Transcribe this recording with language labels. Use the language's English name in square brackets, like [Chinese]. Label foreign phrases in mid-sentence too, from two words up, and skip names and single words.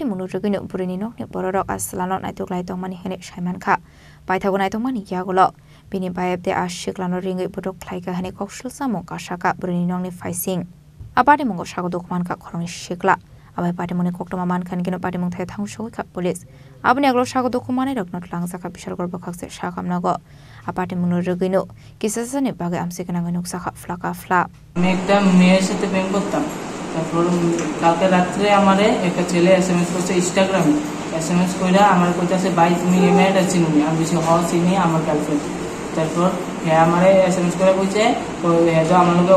[Kok Borok] mungno rugino burini nokni bororok aslano naitoklai tongmani hene shaiman kha paithago naitongmani yaglo bini bayabte asiklano ringai putok khlaika hene kokshul samung kasaka burini nokni faising apati mungo sago dokuman ka khorongni sikla abai pati mungni koktoma mankhan kino pati mung thai thangshoi ka police abuni aglo sago dokumanai rokno tlangjaka Bishalgor bokakse sakamnago apati mungno rugino kisasani bagai amsikana nuksa flaka fla [Bangla] আমি একটা মেয়ের সাথে প্রেম করতাম তারপর কালকে রাত্রে আমারে একটা ছেলে এসএমএস করছে ইনস্টাগ্রামে এসএমএস কইরা আমার কইতাছে ভাই তুমি এই মেয়েটা চিনুনি আমি বলছি হ চিনি আমার গার্লফ্রেন্ড তারপর হ্যাঁ আমারে এসএমএস করে কইছে তো হ্যাঁ তো আমার লগে